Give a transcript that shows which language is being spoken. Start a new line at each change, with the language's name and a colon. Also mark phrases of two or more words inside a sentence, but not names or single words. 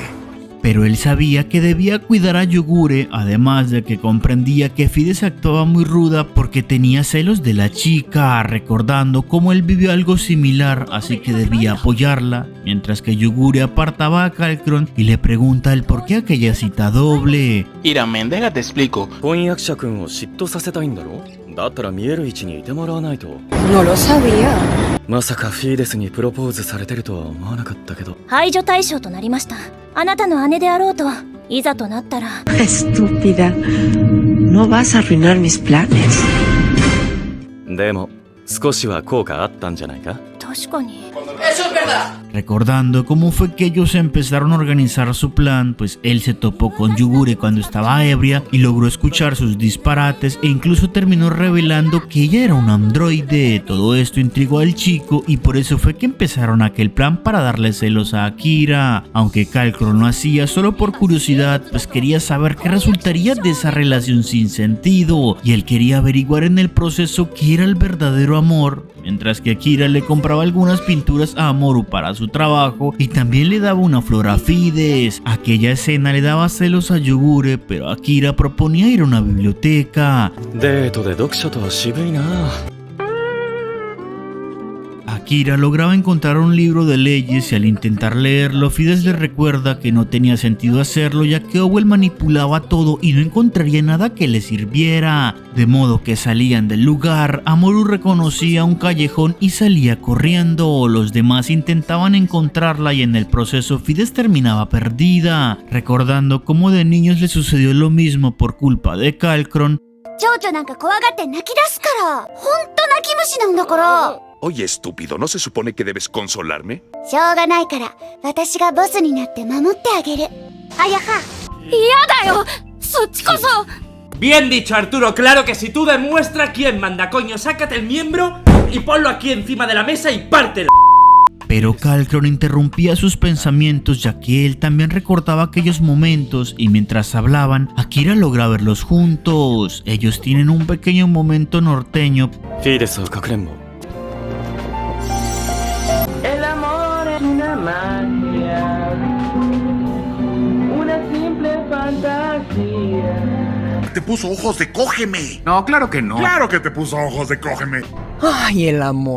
Spanish: Pero él sabía que debía cuidar a Yogure, además de que comprendía que Fides actuaba muy ruda porque tenía celos de la chica, recordando cómo él vivió algo similar, así que debía apoyarla, mientras que Yogure apartaba a Kalkron y le pregunta el por qué aquella cita doble. Iramen, déjate explico. No lo sabía.
Japanese: まさかフィーデスにプロポーズされてるとは思わなかったけど。排除対象となりました。あなたの姉であろうといざとなったら。
Spanish: Estúpida. no vas a arruinar mis planes.
Japanese: でも少しは効果あったんじゃないか? 確かに。
Spanish: Eso es verdad. Recordando cómo fue que ellos empezaron a organizar su plan, pues él se topó con Yugure cuando estaba ebria y logró escuchar sus disparates e incluso terminó revelando que ella era un androide. Todo esto intrigó al chico y por eso fue que empezaron aquel plan para darle celos a Akira. Aunque Kalkron lo hacía solo por curiosidad, pues quería saber qué resultaría de esa relación sin sentido y él quería averiguar en el proceso qué era el verdadero amor. Mientras que Akira le compraba algunas pinturas a Amoru para su trabajo y también le daba una flor a Fides. Aquella escena le daba celos a Yugure, pero Akira proponía ir a una biblioteca.
Japanese: デートで読書とは渋いな。
Spanish: Akira lograba encontrar un libro de leyes y al intentar leerlo, Fides le recuerda que no tenía sentido hacerlo ya que Owell manipulaba todo y no encontraría nada que le sirviera. De modo que salían del lugar, Amoru reconocía un callejón y salía corriendo. Los demás intentaban encontrarla y en el proceso Fides terminaba perdida, recordando cómo de niños le sucedió lo mismo por culpa de Kalkron.
Japanese: 蝶々なんか怖がって泣き出すから。ほんと泣き虫なんだから。
Spanish: Oye, estúpido, ¿no se supone que debes consolarme?
Japanese: しょうがないから私がボスになって守ってあげる。あやは。嫌だよ。そっちこそ。
Spanish: Bien dicho, Arturo, claro que si tú demuestras quién manda, coño, sácate el miembro y ponlo aquí encima de la mesa y pártelo. Pero Kalkron interrumpía sus pensamientos ya que él también recordaba aquellos momentos y mientras hablaban, Akira logra verlos juntos. Ellos tienen un pequeño momento norteño.
Japanese: フィーデスをかくれんぼ。
Spanish: El amor es una magia, una simple fantasía. Te puso ojos de cógeme. No, claro que no. Claro que te puso ojos de cógeme. Ay, el amor.